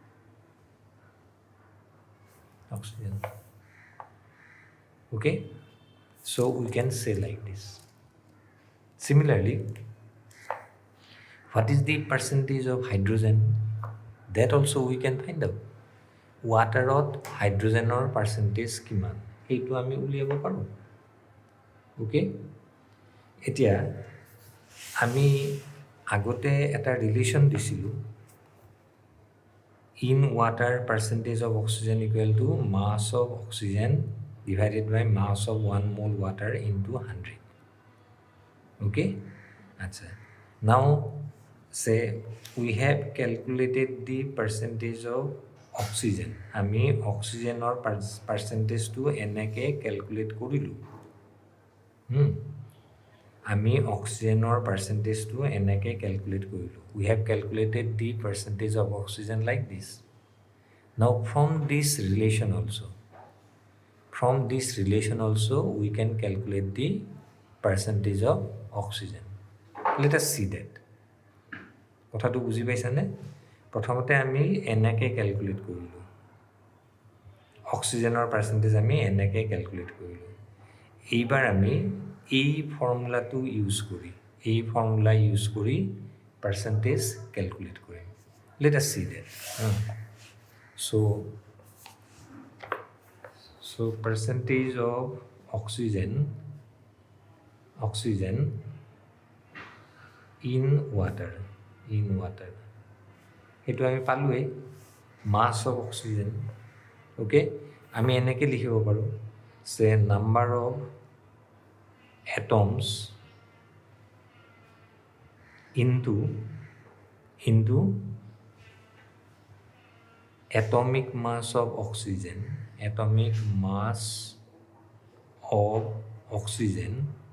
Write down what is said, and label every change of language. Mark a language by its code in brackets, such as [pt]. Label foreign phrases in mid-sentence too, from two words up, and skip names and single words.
[en] Okay, so we can say like this. Similarly, what is the percentage of hydrogen? That also we can find out. [as] ৱাটাৰত হাইড্ৰ'জেনৰ পাৰ্চেণ্টেজ কিমান, এইটো আমি উলিয়াব পাৰোঁ. Okay, এতিয়া আমি আগতে এটা ৰিলেশ্যন দিছিলোঁ, [en] in water percentage of oxygen equal to mass of oxygen divided by mass of 1 mole water into 100. Okay, acha, now say we have calculated the percentage of oxygen. [as] আমি অক্সিজেনৰ পাৰ্চেণ্টেজটো এনেকৈ কেলকুলেট কৰিলোঁ. আমি অক্সিজেনৰ পাৰ্চেণ্টেজটো এনেকৈ কেলকুলেট কৰিলোঁ. [en] We have calculated the percentage of oxygen like this. Now from this relation also we can calculate the percentage of oxygen. Let us see that. [as] কথাটো বুজি পাইছানে? প্ৰথমতে আমি এনেকৈ কেলকুলেট কৰিলোঁ, অক্সিজেনৰ পাৰ্চেণ্টেজ আমি এনেকৈ কেলকুলেট কৰিলোঁ. এইবাৰ আমি এই ফৰ্মুলাটো ইউজ কৰি পাৰ্চেণ্টেজ কেলকুলেট কৰিম. [en] Let us see that. So percentage of oxygen in water, [as] এইটো আমি পালোঁৱেই, [en] mass of oxygen. [as] অ'কে, আমি এনেকৈ লিখিব পাৰোঁ, যে [en] number of atoms into atomic mass of oxygen, atomic mass of oxygen